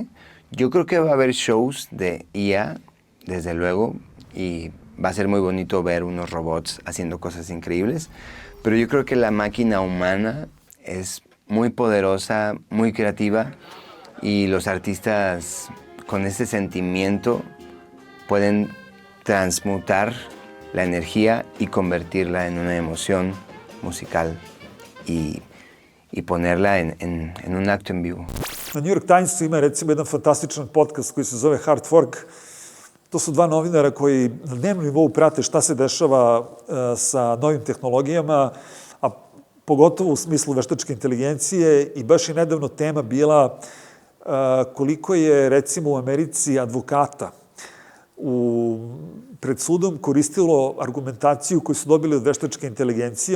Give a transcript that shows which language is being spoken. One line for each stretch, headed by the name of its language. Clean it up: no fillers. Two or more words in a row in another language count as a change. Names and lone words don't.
Spanish: Yo creo que va a haber shows de IA, desde luego, y va a ser muy bonito ver unos robots haciendo cosas increíbles, pero yo creo que la máquina humana es muy poderosa, muy creativa, y los artistas con ese sentimiento pueden transmutar la energía y convertirla en una emoción musical y ponerla en un acto en vivo.
Serbian: Na New York Timesu ima recimo jedan fantastičan podcast koji se zove Hard Fork. To su dva novinara koji na dnevnom nivou prate šta se dešava sa novim tehnologijama, a pogotovo u smislu veštačke inteligencije, i baš je nedavno tema bila koliko je recimo u Americi advokata pred sudom koristilo argumentaciju koju su dobili od veštačke inteligencije.